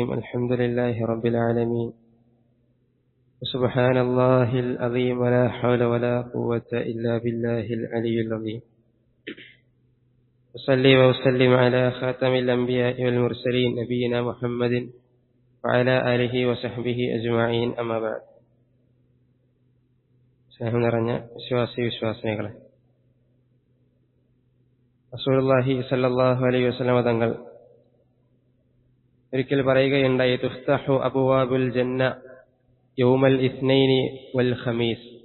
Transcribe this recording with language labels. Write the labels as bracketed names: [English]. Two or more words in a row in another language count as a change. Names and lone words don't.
[Arabic] الحمد لله رب العالمين، وسبحان الله العظيم، ولا حول ولا قوة إلا بالله العلي العظيم. وصلي وسلم على خاتم الأنبياء والمرسلين نبينا محمد وعلى آله وصحبه أجمعين. أما بعد. [Malayalam] സ്നേഹം നിറഞ്ഞ വിശ്വാസികളെ, റസൂലുള്ളാഹി [Arabic] صلى الله عليه وسلم [Malayalam] തങ്ങൾ ഒരിക്കൽ പറയുകയുണ്ടായി, [Arabic] تفتح أبواب الجنة يوم الاثنين والخميس.